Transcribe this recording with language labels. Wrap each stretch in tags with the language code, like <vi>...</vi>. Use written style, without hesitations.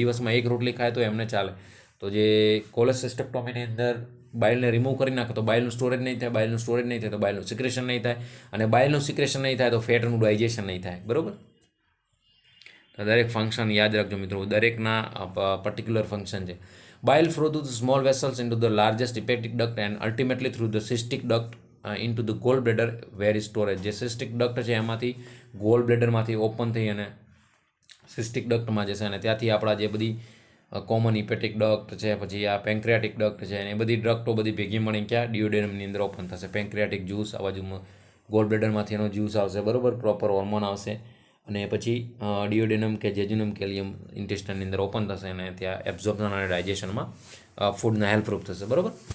<gu>દિવસમાં 1 રોટલી ખાય તો એમને ચાલે. તો જે કોલેસિસ્ટેક્ટોમીની અંદર બાઇલને રિમૂવ કરી નાખે તો બાઇલનું સ્ટોરેજ નહીં થાય, બાઇલનું સ્ટોરેજ નહીં થાય તો બાઇલનું સિક્રેશન નહીં થાય, અને બાઇલનું સિક્રેશન નહીં થાય તો ફેટનું ડાયજેશન નહીં થાય, બરાબર. તો દરેક ફંક્શન યાદ રાખજો મિત્રો, દરેકના પર્ટિક્યુલર ફંક્શન છે.</gu> <en>Bile flow through the small vessels into the largest hepatic duct and ultimately through the cystic duct into the gallbladder where is storage.</en> <gu>જે cystic duct છે એમાંથી gallbladderમાંથી ઓપન થઈ અને cystic ductમાં જશે અને ત્યાંથી આપણા જે બધી કોમન હિપેટિક ડક્ટ છે, પછી આ પેન્ક્રિયાટિક ડક્ટ છે, અને એ બધી ડક્ટો બધી ભેગી મળીને ક્યાં ડિયોડેનમની અંદર ઓપન થશે. પેન્ક્રિયાટિક જ્યુસ આ બાજુમાં ગોલબ્લેડરમાંથી એનો જ્યુસ આવશે, બરાબર, પ્રોપર હોર્મોન આવશે, અને પછી ડિયોડેનમ કે જેજ્યુનમ કેલિયમ ઇન્ટેસ્ટાઇનની અંદર ઓપન થશે અને ત્યાં એબ્ઝોર્પ્શન અને ડાયજેશનમાં ફૂડના હેલ્પરૂપ થશે, બરાબર.</gu>